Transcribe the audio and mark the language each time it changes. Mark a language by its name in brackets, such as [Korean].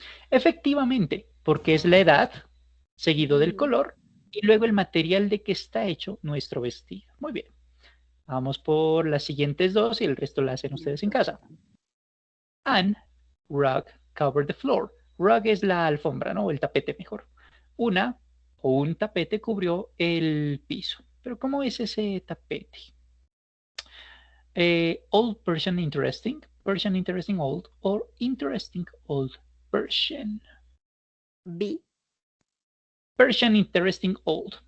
[Spanish] Efectivamente, porque es la edad, seguido del color, y luego el material de que está hecho nuestro vestido. Muy bien. Vamos por las siguientes dos y el resto la hacen ustedes en casa. [English] An rug covered the floor. [Spanish] Rug es la alfombra, ¿no? O el tapete mejor. Una o un tapete cubrió el piso. Pero ¿cómo es ese tapete? [English] Old Persian interesting old, or interesting old Persian. B. Persian interesting old.